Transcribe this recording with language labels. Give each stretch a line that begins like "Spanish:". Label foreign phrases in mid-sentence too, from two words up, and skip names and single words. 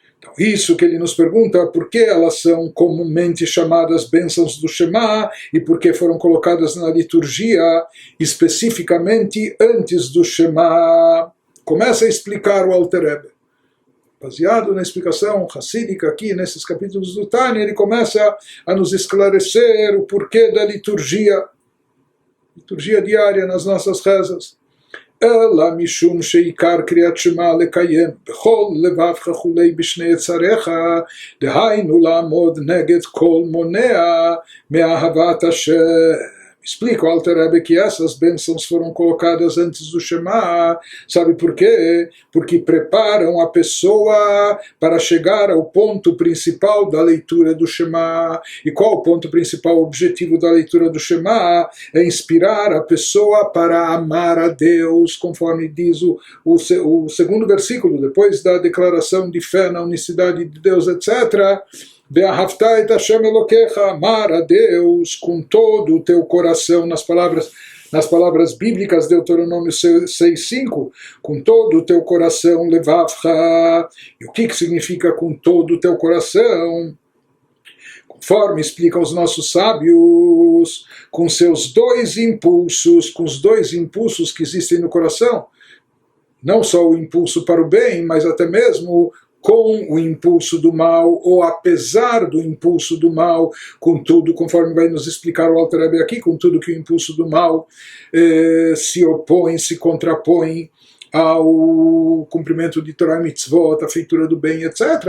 Portuguese: Isso que ele nos pergunta, por que elas são comumente chamadas bênçãos do Shema e por que foram colocadas na liturgia especificamente antes do Shema. Começa a explicar o Alter Rebbe. Baseado na explicação hassídica aqui nesses capítulos do Tânia, ele começa a nos esclarecer o porquê da liturgia diária nas nossas rezas.
Hebrew: אלא משום שעיקר קריאת שמע לקיים בכל לבבך וכולי בשני יצריך, דהיינו לעמוד נגד כל מונע מאהבת השם.
Portuguese: Explica o Alter Rebbe que essas bênçãos foram colocadas antes do Shema. Sabe por quê? Porque preparam a pessoa para chegar ao ponto principal da leitura do Shema. E qual o ponto principal, o objetivo da leitura do Shema? É inspirar a pessoa para amar a Deus, conforme diz o segundo versículo, depois da declaração de fé na unicidade de Deus, etc.,
Hebrew: ואהבת את השם אלוהיך,
Portuguese: amar a Deus com todo o teu coração, nas palavras bíblicas, Deuteronômio 6:5, com todo o teu coração, levavcha. E o que significa com todo o teu coração? Conforme explicam os nossos sábios, com seus dois impulsos, com os dois impulsos que existem no coração, não só o impulso para o bem, mas até mesmo com o impulso do mal, ou apesar do impulso do mal, contudo, conforme vai nos explicar o Alter Rebbe aqui, contudo que o impulso do mal se opõe, se contrapõe ao cumprimento de Torah e Mitzvot, a feitura do bem, etc.